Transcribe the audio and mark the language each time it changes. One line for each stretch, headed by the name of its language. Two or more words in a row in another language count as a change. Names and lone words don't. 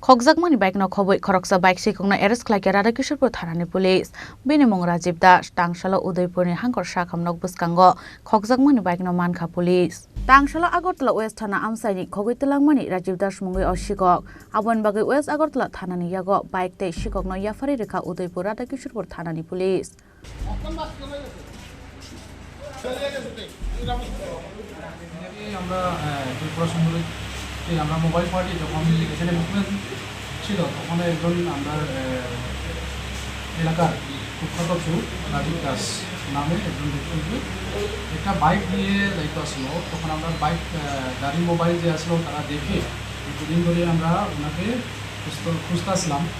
Kok Borok: Khokjakmani bike no Khobwi Khoroksa bike Sikokno arrest Khlaikha Radha Kishorepur Thanani police bini mong Rajiv Das tangshala Udaipurni hangkor shakamnok buskango Khokjakmani bike no mankha police tangshala Agartala West Thana amsaini Khogwi telangmani Rajiv Das mungwi oshikok abon bagai West Agartala Thanani yago bike te Sikokno yafari rekha Udaipur Radha Kishorepur Thanani police
Bangla: আমরা ত্রিপুরা সুন্দরী আমরা
English: mobile party
Bangla: যখন এখানে মুভমেন্ট ছিল তখন একজন আমরা এলাকার কুখ্যাত চোর রাজীব দাস নামে একজন ব্যক্তি একটা বাইক নিয়ে যাইতে আসলো তখন আমরা বাইক গাড়ি মোবাইল যে আসলো তারা দেখে দুদিন ধরে আমরা ওনাকে খুঁজতে আসলাম